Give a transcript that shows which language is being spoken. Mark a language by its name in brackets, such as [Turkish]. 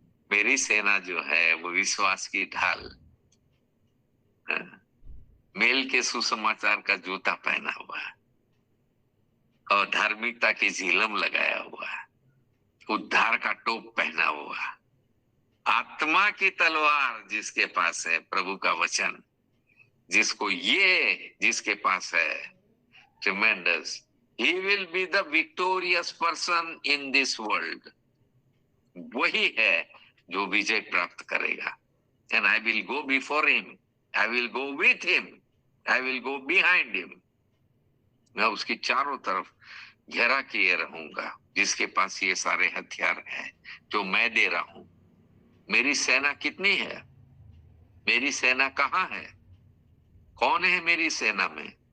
[Hindi] मेरी सेना जो है वो विश्वास की ढाल, मेल के सुसमाचार का जूता पहना हुआ है और धार्मिकता की झिलम लगाया हुआ है, उद्धार का टोप पहना हुआ, आत्मा की तलवार जिसके पास है, प्रभु का वचन जिसके पास है, tremendous, [English] he will be the victorious person in this world। [Hindi] वही है जो विजय प्राप्त करेगा। [English] And I will go before him, I will go with him, I will go behind him। [Hindi] मैं उसकी चारों तरफ घेरा किए रहूंगा, जिसके पास ये सारे हथियार हैं जो मैं दे रहा हूं। मेरी सेना कितनी है? मेरी सेना कहाँ है? कौन है मेरी सेना में?